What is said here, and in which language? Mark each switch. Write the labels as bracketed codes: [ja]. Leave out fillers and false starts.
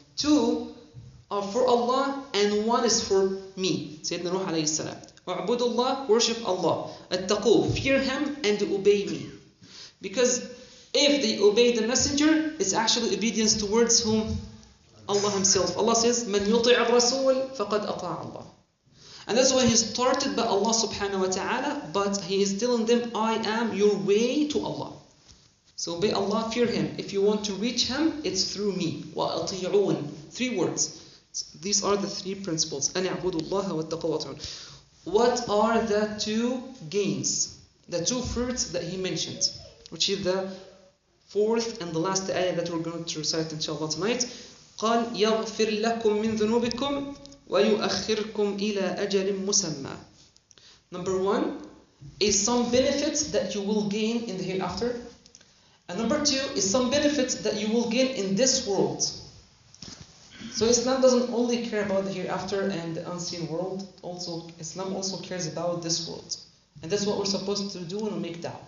[en] 2 are for Allah and 1 is for me. Sayyidina Nuh alayhi salam. [ar] وَاعْبُدُوا اللَّهَ, [en] worship Allah. [ar] اتَّقُوهُ, [en] fear him and obey me. Because if they obey the messenger, it's actually obedience towards whom? Allah himself. Allah says, [ar] مَنْ يُطِعَ الرَّسُولِ فَقَدْ أَطَاعَ اللَّهِ. [en] And that's why he started by Allah subhanahu wa ta'ala, but he is telling them, I am your way to Allah. So obey Allah, fear him. If you want to reach him, it's through me. [ar] وَأَطِيعُونَ. [en] 3 words. These are the 3 principles. [ar] أَنْ اعْبُدُوا اللَّهَ وَاتَّقُوا وَأَطِيعُونَ. [en] What are the 2 gains? The 2 fruits that he mentioned, which is the 4th and the last ayah that we're going to recite inshallah tonight. [ar] قال يغفر لكم من ذنوبكم ويؤخركم إلى أجل مسمى. [en] Number 1 is some benefits that you will gain in the hereafter. And number 2 is some benefits that you will gain in this world. So Islam doesn't only care about the hereafter and the unseen world. Islam also cares about this world. And that's what we're supposed to do when we make da'wah.